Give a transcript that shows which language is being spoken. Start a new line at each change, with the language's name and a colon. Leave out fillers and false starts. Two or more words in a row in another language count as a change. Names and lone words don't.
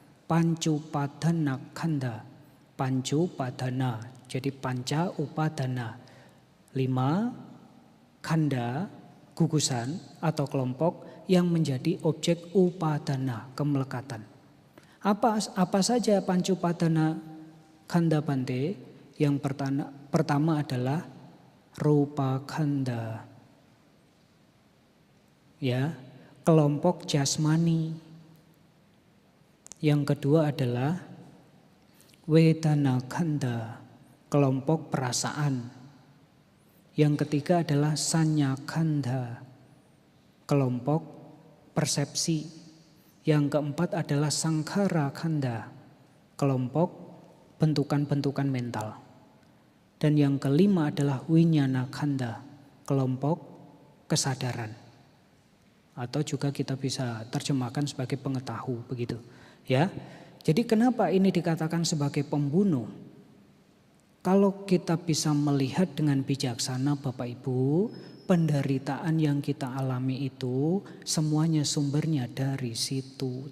Indonesian: Pancupadanakkhandha. Pancu padana, Jadi panca upadana, 5 khanda, gugusan atau kelompok yang menjadi objek upadana, kemelekatan. Apa saja pancupadana khanda Bante? Yang pertama adalah rupa khanda. Ya, kelompok jasmani. Yang kedua adalah wedana khanda, kelompok perasaan. Yang ketiga adalah sanya khanda, kelompok persepsi. Yang keempat adalah sankhara khanda, kelompok bentukan-bentukan mental. Dan yang kelima adalah winyana khanda, kelompok kesadaran. Atau juga kita bisa terjemahkan sebagai pengetahu, begitu. Ya. Jadi kenapa ini dikatakan sebagai pembunuh? Kalau kita bisa melihat dengan bijaksana Bapak Ibu, penderitaan yang kita alami itu semuanya sumbernya dari situ.